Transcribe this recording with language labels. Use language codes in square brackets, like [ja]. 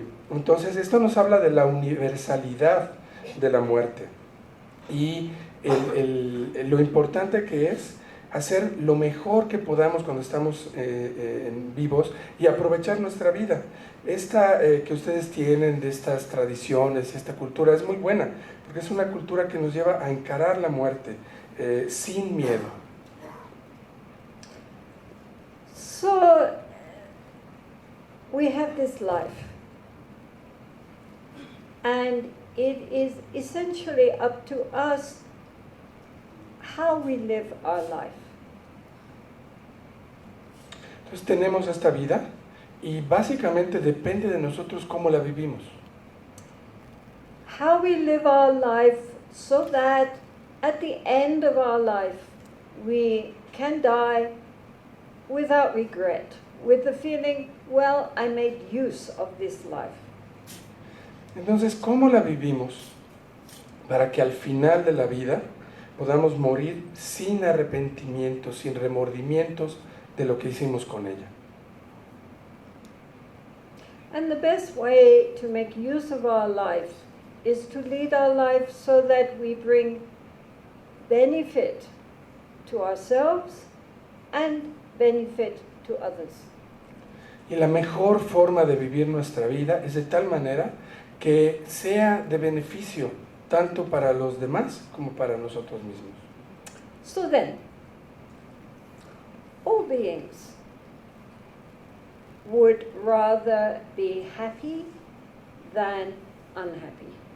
[es] Entonces esto nos habla de la universalidad de la muerte y lo importante que es hacer lo mejor que podamos cuando estamos vivos y aprovechar nuestra vida. Esta que ustedes tienen de estas tradiciones, esta cultura es muy buena, porque es una cultura que nos lleva a encarar la muerte sin miedo. [en] So, we have this life, and it is essentially up to us how we live our life. [es] Entonces tenemos esta vida y básicamente depende de nosotros cómo la vivimos. [en] How we live our life so that at the end of our life we can die without regret, with the feeling, well, I made use of this life. [es] Entonces, ¿cómo la vivimos para que al final de la vida podamos morir sin arrepentimiento, sin remordimientos de lo que hicimos con ella? [en] And the best way to make use of our life is to lead our life so that we bring benefit to ourselves and benefit to others. [es] Y la mejor forma de vivir nuestra vida es de tal manera que sea de beneficio tanto para los demás como para nosotros mismos. [en] So then, all beings would rather be happy than unhappy.